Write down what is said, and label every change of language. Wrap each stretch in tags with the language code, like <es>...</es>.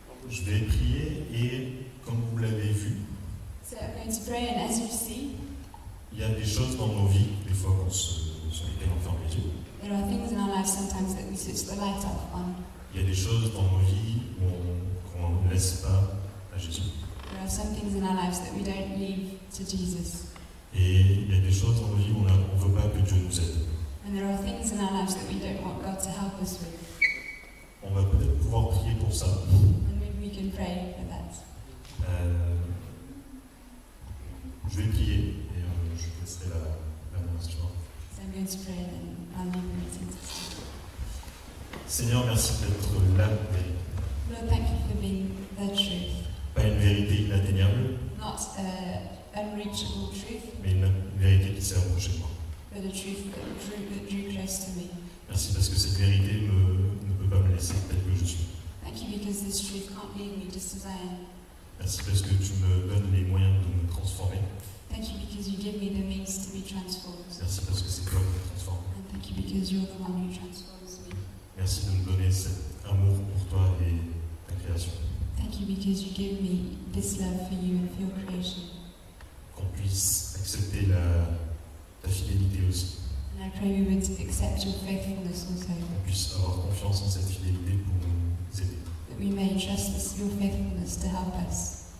<fr>Je vais prier et comme vous l'avez vu,</fr> <en>So I'm going to pray, and as you see,</en> <fr>il y a des choses dans nos vies, des fois sur lesquelles on ferme les yeux.</fr> <en>there are things in our lives sometimes that we switch the light off on.</en> <fr>Il y a des choses dans nos vies qu'on ne laisse pas à Jésus.</fr> <en>There are some things in our lives that we don't leave to Jesus.</en> <fr>Et il y a des choses dans nos vies où on ne veut pas que Dieu nous aide.</fr> <en>And there are things in our lives that we don't want God to help us with.</en> <fr>On va peut-être pouvoir prier pour ça.</fr> <en>And maybe we can pray for that.</en> <fr>Je vais prier et je laisserai la main suivante.</fr> <en>So I'm going to pray and then I'll leave the meeting to start.</en> <fr>Seigneur, merci d'être la vérité.</fr> <en>Lord, thank you for being the truth.</en> <fr>Pas une vérité inatteignable,</fr> <en>Not an unreachable truth,</en> <fr>mais une vérité qui s'est approchée de moi.</fr> <en>but a truth that drew close to me.</en> <fr>Merci parce que cette vérité ne peut pas me laisser tel que je suis.</fr> <en>Thank you because this truth can't leave me just as I am.</en> <fr>Merci parce que tu me donnes les moyens de me transformer.</fr> <en>Thank you because you give me the means to be transformed.</en> <fr>Merci parce que c'est toi qui me transforme.</fr> <en>And thank you because you're the one who transforms me.</en> <fr>Merci de me donner cet amour pour toi et ta création.</fr> <en>Thank you because you give me this love for you and for your creation.</en> <fr>Qu'on puisse accepter ta fidélité aussi.</fr> <en>And I pray we would accept your faithfulness also.</en> <fr>Qu'on puisse avoir confiance en cette fidélité pour nous aider.</fr> <en>That we may trust your faithfulness to help us.</en>